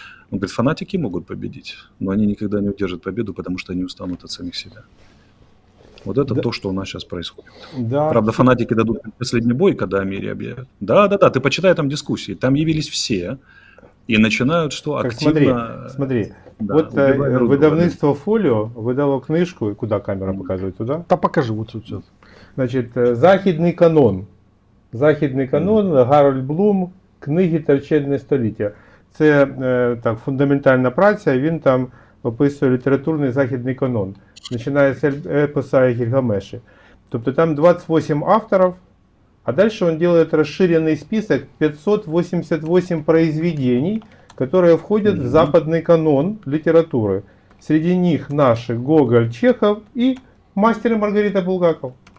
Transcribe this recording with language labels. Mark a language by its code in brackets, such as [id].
[ru] Он говорит, фанатики могут победить, но они никогда не удержат победу, потому что они устанут от самих себя. Вот это Да. то, что у нас сейчас происходит. Да, Правда, фанатики дадут последний бой, когда о мире объявят. Да, ты почитай там дискуссии. Там явились все и начинают что? так Активно смотри. да, Вот убивать друг друга. [uk] видавництво Фоліо видало книжку, куди камера показує, туди? [ru] Да покажи вот тут сейчас. [uk] Значить, Західний канон. Західний канон, Гарольд Блум, книги Торчедне століття. Це так, фундаментальна праця, і він там описує літературний західний канон. Починає з епоса Гільгамеші. Тобто там [ru] 28 авторов, а дальше он делает расширенный список 588 произведений, которые входят в западный канон литературы. Среди них наши Гоголь, Чехов и Мастер и Маргарита Булгаков.